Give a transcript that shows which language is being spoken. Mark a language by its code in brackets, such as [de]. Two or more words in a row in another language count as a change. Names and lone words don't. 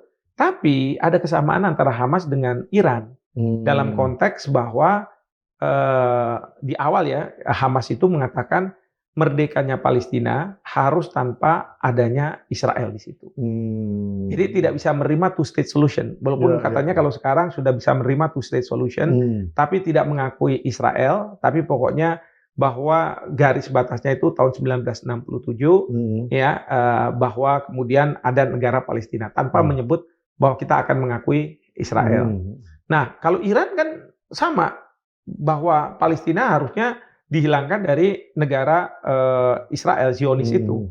[id] Tapi ada kesamaan antara Hamas dengan Iran dalam konteks bahwa di awal ya Hamas itu mengatakan merdekanya Palestina harus tanpa adanya Israel di situ. Jadi tidak bisa menerima [en] two-state solution. [id] Walaupun katanya kalau sekarang sudah bisa menerima [en] two-state solution, [id] tapi tidak mengakui Israel, tapi pokoknya bahwa garis batasnya itu tahun 1967, ya bahwa kemudian ada negara Palestina tanpa menyebut bahwa kita akan mengakui Israel. Nah, kalau Iran kan sama, bahwa Palestina harusnya dihilangkan dari negara Israel Zionis itu.